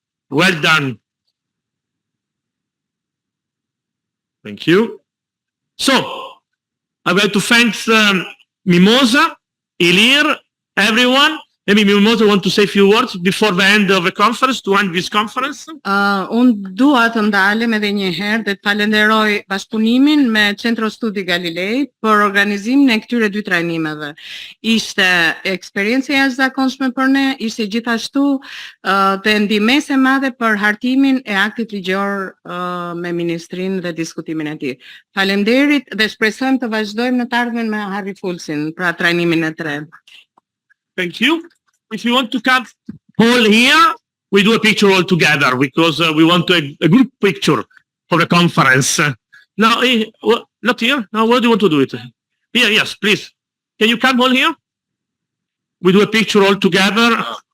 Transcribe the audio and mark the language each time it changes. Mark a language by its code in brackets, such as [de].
[en] Well done. Thank you. So, I would like to thank Mimosa, Ilir, everyone. Maybe Mimosa want to say a few words before the end of the conference, to end this conference. [sq] Unë dua të ndalem edhe një herë dhe të falenderoj bashkëpunimin me Centro Studi Galileo për organizimin e këtyre dy trajnimeve. Ishte eksperiencë e jashtëzakonshme për ne, ishte gjithashtu dhe ndihmëse madhe për hartimin e aktit ligjor me ministrinë dhe diskutimin e tij. Faleminderit dhe shpresojmë të vazhdojmë në të ardhmen me Harry Fulsin pra trajnimin e tretë. [en] Thank you. If you want to come all here, we do a picture all together because we want a group picture for the conference. No, not here. No, where do you want to do it? Here, yes, please. Can you come all here? We do a picture all together.